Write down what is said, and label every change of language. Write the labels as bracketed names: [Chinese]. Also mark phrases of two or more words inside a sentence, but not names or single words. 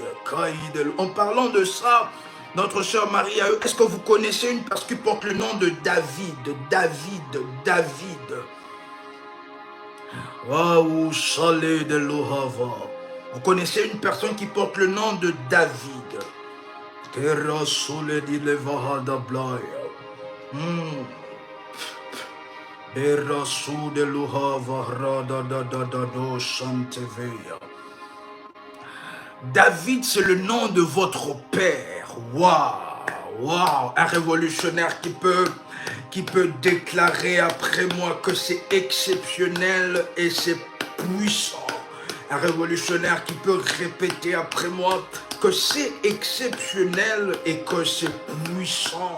[French] En parlant de ça, notre sœur Marie, est-ce que vous connaissez une personne qui porte le nom de David? Waouh, Salé de Lohava. Vous connaissez une personne qui porte le nom de David? Terra Sole di Levahada Blaya. Berasu de Lohava Rada da da da do Santeveya. David, c'est le nom de votre père. Waouh, Waouh, un révolutionnaire qui peut déclarer après moi que c'est exceptionnel et c'est puissant. Un révolutionnaire qui peut répéter après moi que c'est exceptionnel et que c'est puissant.